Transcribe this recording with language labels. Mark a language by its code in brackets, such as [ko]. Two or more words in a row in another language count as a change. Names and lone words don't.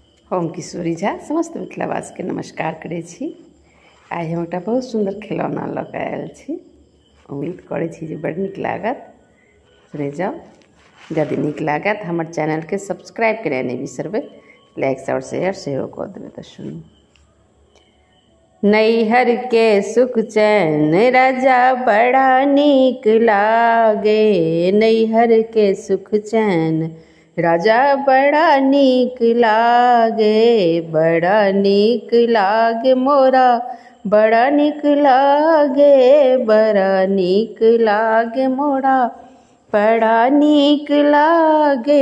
[mai] हम किशोरी झा समस्त मिथिलावासी के नमस्कार करै छी। आइ हम एक बहुत सुंदर खिलौना लऽ कऽ आयल छी। उम्मीद करै छी जे बड़ नीक लागत। सुनै जाउ, यदि नीक लागत हमर चैनल के सब्सक्राइब करय नहि बिसरबै, लाइक और शेयर सेहो कऽ देबै। तऽ सुनू। नैहर के सुख चैन राजा बड़ा नीक लागे, नैहर के सुख चैन राजा बड़ा नीक लागे, बड़ा नीक लागे मोरा, बड़ा नीक लागे, बड़ा नीक लागे मोरा, बड़ा नीक लागे।